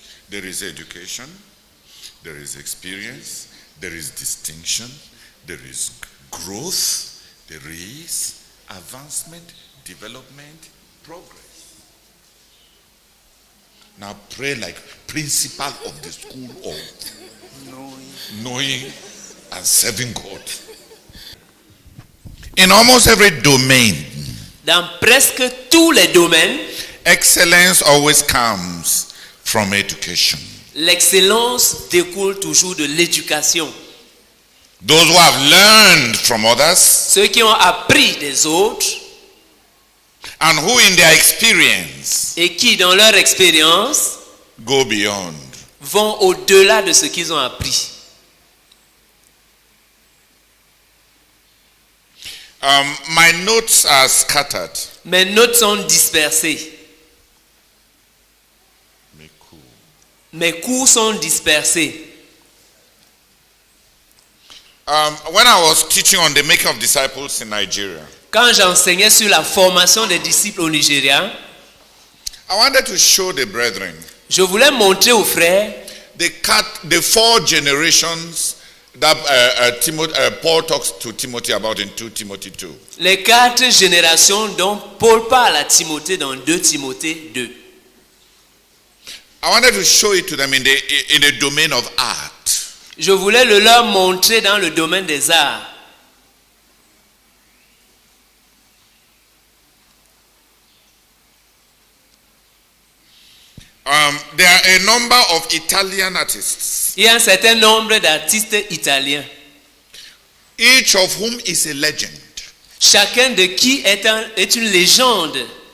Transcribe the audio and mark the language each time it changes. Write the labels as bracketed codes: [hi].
[en] There is education, there is experience, there is distinction, there is growth, there is advancement, development, progress. Now pray like principal of the school of knowing and serving God. In almost every domain, [fr] Dans presque tous les domaines, [en] excellence always comes from education. [fr] l'excellence découle toujours de l'éducation. [en] Those who have learned from others [fr] Ceux qui ont appris des autres [en] and who in their experience [fr] et qui, dans leur expérience, [en] go beyond. [fr] vont au-delà de ce qu'ils ont appris. [en] My notes are scattered. [fr] Mes notes sont dispersées. Mes cours sont dispersés. [en] When I was teaching on the making of disciples in Nigeria, [fr] Quand j'enseignais sur la formation des disciples au Nigeria, [en] I wanted to show the brethren [fr] je voulais montrer aux frères [en] the 4 generations that Paul talks to Timothy about in 2 Timothy 2. [fr] les 4 générations dont Paul parle à Timothée dans 2 Timothée 2. [en] I wanted to show it to them in the domain of art. [fr] Je voulais le leur montrer dans le domaine des arts. [en] There are a number of Italian artists, [fr] Il y a un certain nombre d'artistes italiens, [en] each of whom is a legend. [fr] chacun de qui est une légende.